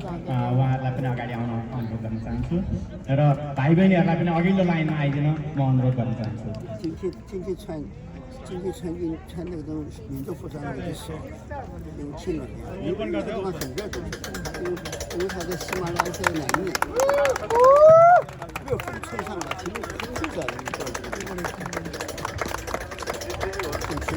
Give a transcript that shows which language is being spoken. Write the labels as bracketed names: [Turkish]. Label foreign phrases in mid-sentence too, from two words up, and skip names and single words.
[Nepali] उहाँहरूलाई पनि अगाडि आउन अनुरोध गर्न चाहन्छु र भाइ बहिनीहरूलाई पनि अघिल्लो लाइनमा आइदिन म अनुरोध गर्न चाहन्छु। [Chinese] 今天穿那种民族服装的时候，有气氛，这地方很热的，因为它在喜马拉雅山南面，热风吹上来，挺热的，挺起来。